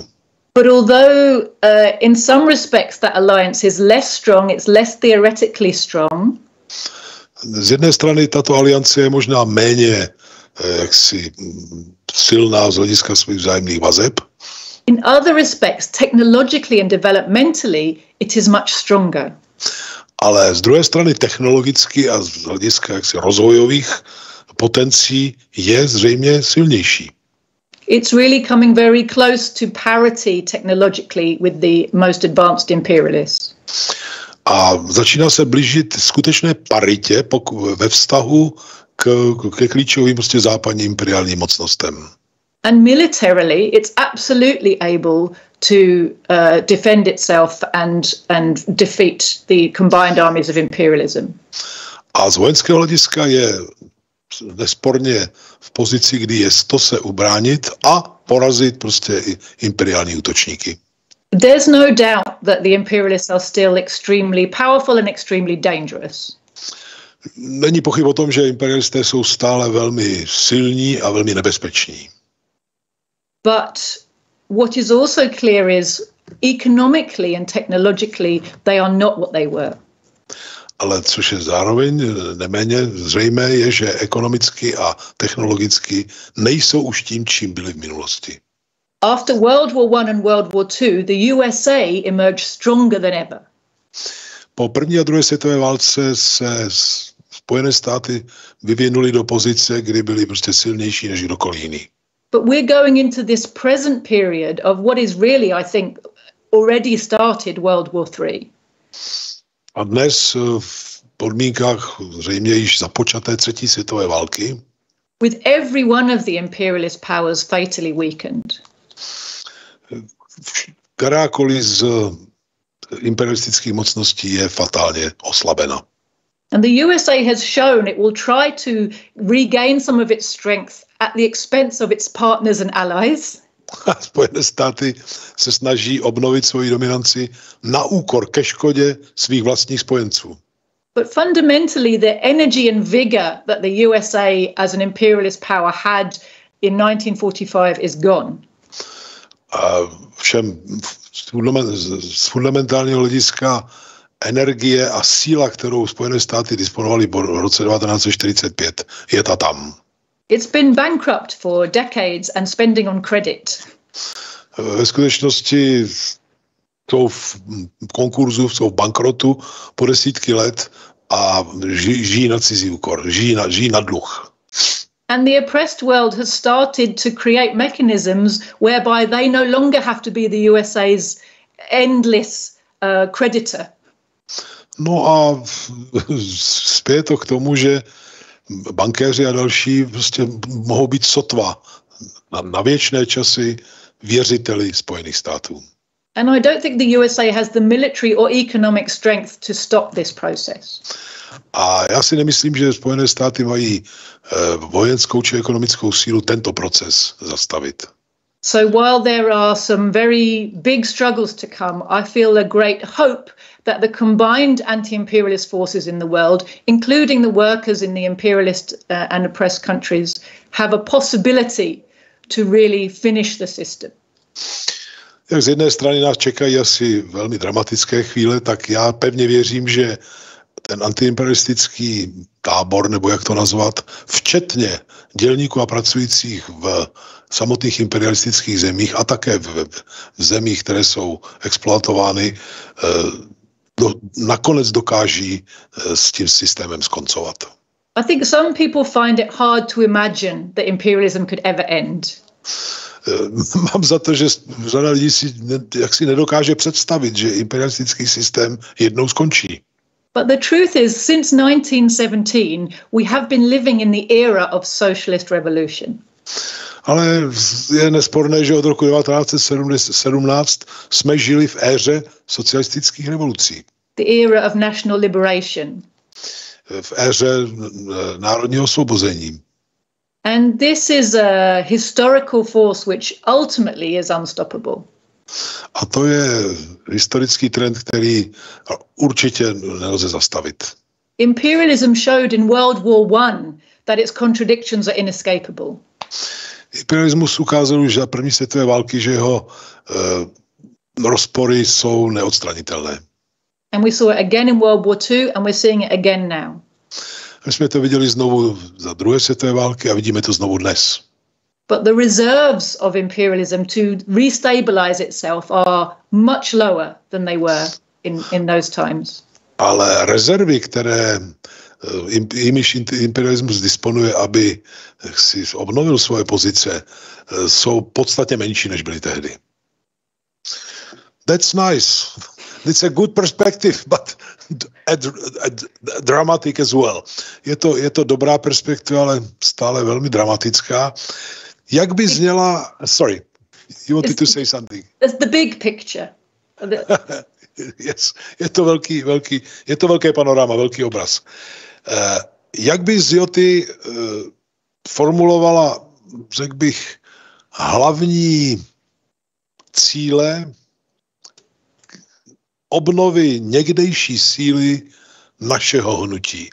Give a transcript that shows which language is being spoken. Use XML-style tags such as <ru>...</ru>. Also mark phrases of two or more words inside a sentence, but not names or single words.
<en>But although in some respects that alliance is less strong, it's less theoretically strong.</en> <cs>Z jedné strany tato aliance je možná méně jaksi silná z hlediska svých vzájemných vazeb.</cs> <en>In other respects, technologically and developmentally, it is much stronger.</en> <cs>Ale z druhé strany technologicky a z hlediska jaksi rozvojových potencí je zřejmě silnější.</cs> <en>It's really coming very close to parity technologically with the most advanced imperialists.</en> <cs>A začíná se blížit skutečné paritě ve vztahu ke klíčovým prostě západním imperiálním mocnostem.</cs> <en>And militarily, it's absolutely able to defend itself and defeat the combined armies of imperialism.</en> <cs>A z vojenského hlediska je nesporně v pozici, kdy je to se ubránit a porazit prostě i imperiální útočníky.</cs> <en>There's no doubt that the imperialists are still extremely powerful and extremely dangerous.</en> <cs>Není pochyb o tom, že imperialisté jsou stále velmi silní a velmi nebezpeční.</cs> <en>But what is also clear is economically and technologically they are not what they were.</en> <cs>Ale což je zároveň neméně zřejmé, je, že ekonomicky a technologicky nejsou už tím, čím byli v minulosti.</cs> <en>After World War I and World War II, the USA emerged stronger than ever.</en> <cs>Po první a druhé světové válce se Spojené státy vyvinuly do pozice, kdy byly prostě silnější než kdokoliv jiný.</cs> <en>But we're going into this present period of what is really, I think, already started World War III.</en> <cs>A dnes v podmínkách zřejmě již započaté třetí světové války,</cs> <en>with every one of the imperialist powers fatally weakened,</en> <cs>kterákoliv z imperialistických mocností je fatálně oslabena.</cs> <en>and the USA has shown it will try to regain some of its strength at the expense of its partners and allies.</en> <cs>A Spojené státy se snaží obnovit svoji dominanci na úkor, ke škodě svých vlastních spojenců.</cs> <en>But fundamentally, the energy and vigor that the USA as an imperialist power had in 1945 is gone.</en> <cs>A všem z fundamentálního hlediska energie a síla, kterou Spojené státy disponovaly v roce 1945, je ta tam.</cs> <en>It's been bankrupt for decades and spending on credit.</en> <cs>Ve skutečnosti jsou v konkurzu, jsou v bankrotu po desítky let a žijí na cizí úkor, žijí na dluh.</cs> <en>And the oppressed world has started to create mechanisms whereby they no longer have to be the USA's endless creditor.</en> <cs>No a spěje to k tomu, že bankéři a další prostě mohou být sotva na věčné časy věřiteli Spojených států.</cs> <en>And I don't think the USA has the military or economic strength to stop this process.</en> <cs>A já si nemyslím, že Spojené státy mají vojenskou či ekonomickou sílu tento proces zastavit.</cs> <en>So while there are some very big struggles to come, I feel a great hope that the combined anti-imperialist forces in the world, including the workers in the imperialist and oppressed countries, have a possibility to really finish the system.</en> <cs>Jak z jedné strany nás čekají asi velmi dramatické chvíle, tak já pevně věřím, že ten antiimperialistický tábor, nebo jak to nazvat, včetně dělníků a pracujících v samotných imperialistických zemích a také v zemích, které jsou exploatovány, nakonec dokáží s tím systémem skoncovat.</cs> <en>I think some people find it hard to imagine that imperialism could ever end.</en> <cs>Mám za to, že řada lidí si nedokáže představit, že imperialistický systém jednou skončí.</cs> <en>But the truth is, since 1917, we have been living in the era of socialist revolution.</en> <cs>Ale je nesporné, že od roku 1917 jsme žili v éře socialistických revolucí.</cs> <en>The era of national liberation.</en> <cs>V éře národního osvobození.</cs> <en>And this is a historical force which ultimately is unstoppable.</en> <cs>A to je historický trend, který určitě nelze zastavit.</cs> <en>Imperialism showed in World War I that its contradictions are inescapable.</en> <cs>Imperialismus ukázal už za první světové války, že jeho rozpory jsou neodstranitelné.</cs> <en>And we saw it again in World War II and we're seeing it again now.</en> <cs>My jsme to viděli znovu za druhé světové války a vidíme to znovu dnes.</cs> <en>But the reserves of imperialism to restabilize itself are much lower than they were in those times.</en> <cs>Ale rezervy, které jimiž imperialismus disponuje, aby si obnovil svoje pozice, jsou podstatně menší, než byly tehdy.</cs> <en>That's nice. It's a good perspective, but dramatic as well.</en> <cs>Je to dobrá perspektiva, ale stále velmi dramatická. Jak by zněla...</cs> <en>Sorry, you wanted to say something. It's the big picture. Yes,</en> <cs>je to velké panorama, velký obraz. Jak by Joti formulovala, řekl bych, hlavní cíle obnovy někdejší síly našeho hnutí?</cs>